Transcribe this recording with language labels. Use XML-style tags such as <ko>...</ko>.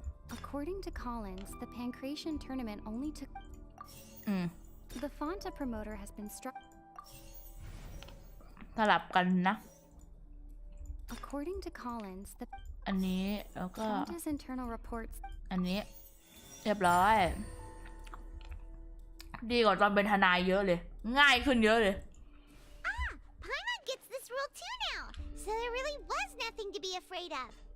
<en>According to Collins, the Pancration tournament only took... The Fonta promoter has been struggling...</en> <th>สลับกันนะ</th> <en>According to Collins, the</en> <th>อันนี้แล้วก็</th> <en>Fonta's internal reports</en> <th>อันนี้เรียบร้อย ดีกว่าตอนเป็นทนายเยอะเลย ง่ายขึ้นเยอะเลย</th> <en>Paimon gets this rule too now, so there really was nothing to be afraid of.</en>